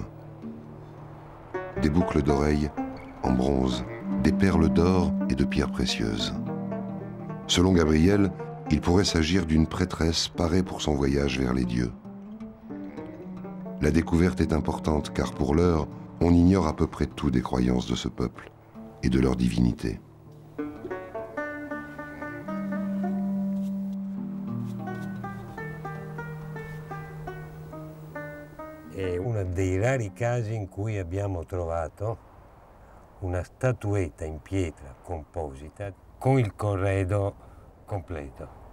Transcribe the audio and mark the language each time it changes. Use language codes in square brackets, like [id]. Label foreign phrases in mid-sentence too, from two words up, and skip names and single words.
[fr] Des boucles d'oreilles en bronze, des perles d'or et de pierres précieuses. Selon Gabriel, il pourrait s'agir d'une prêtresse parée pour son voyage vers les dieux. La découverte est importante car pour l'heure, on ignore à peu près tout des croyances de ce peuple et de leur divinité. [it] È uno dei rari casi in cui abbiamo trovato una statuetta in pietra composita con il corredo completo.